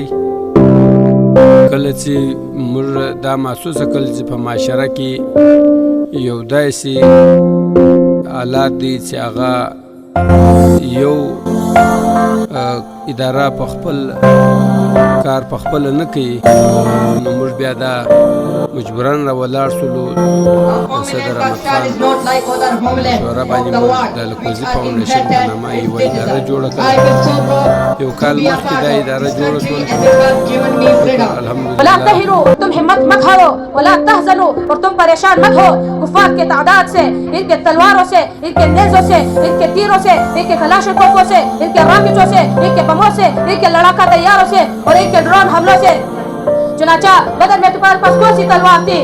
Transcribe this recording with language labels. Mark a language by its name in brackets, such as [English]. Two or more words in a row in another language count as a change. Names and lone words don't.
[Pashto] کله چې موږ دا محسوسه کړل چې په معاشره کې یو داسې حالات دي چې هغه یو اداره په خپل کار په خپل نه کوي، نو موږ بیا دا مجبورن را ولاړ شولو صدر احمد خان شورا باندې موږ د الکوزي فاونډیشن په نامه یوه اداره جوړه کړه. یو کال مخکې دا اداره جوړه شول. [Arabic] ولا تهنوا، [Urdu] تم ہمت مت ہارو، [Arabic] ولا تحزنوا، [Urdu] اور تم پریشان مت ہو کفار کے تعداد سے، ان کے تلواروں سے، ان کے نیزوں سے، ان کے تیروں سے، ان کے کلاشنکوفوں سے، ان کے راکٹوں سے، ان کے بموں سے، ان کے لڑاکا طیاروں سے اور ان کے ڈرون حملوں سے. چنانچہ بدر میں تمہارے پاس کون سی تلوار تھی؟